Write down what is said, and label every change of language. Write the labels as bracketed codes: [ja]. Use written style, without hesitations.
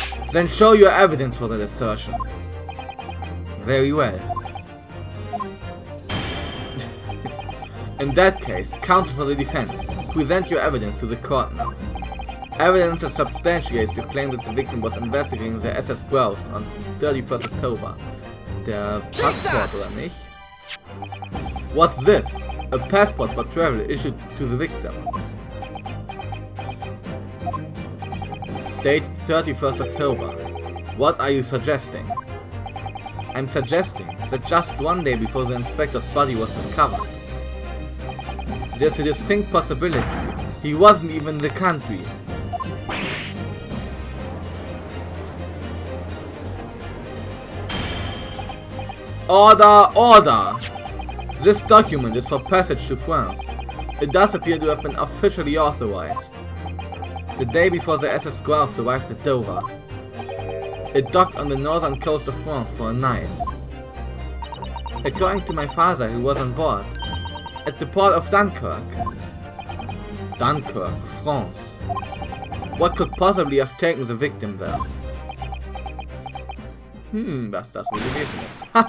[en] Then show your evidence for that assertion. Very well. In that case, counsel for the defense, present your evidence to the court now. Evidence that substantiates your claim that the victim was investigating the SS Grouse on 31st October. [de] Der Passport, oder nicht? [en] What's this? A passport for travel issued to the victim. Date 31st October. What are you suggesting? I'm suggesting that just one day before the inspector's body was discovered, there's a distinct possibility he wasn't even in the country. Order! Order! This document is for passage to France. It does appear to have been officially authorized. The day before the SS Grouse arrived at Dover. It docked on the northern coast of France for a night. According to my father, who was on board, at the port of Dunkirk. Dunkirk, France. What could possibly have taken the victim there? [de] Was das wohl gewesen ist.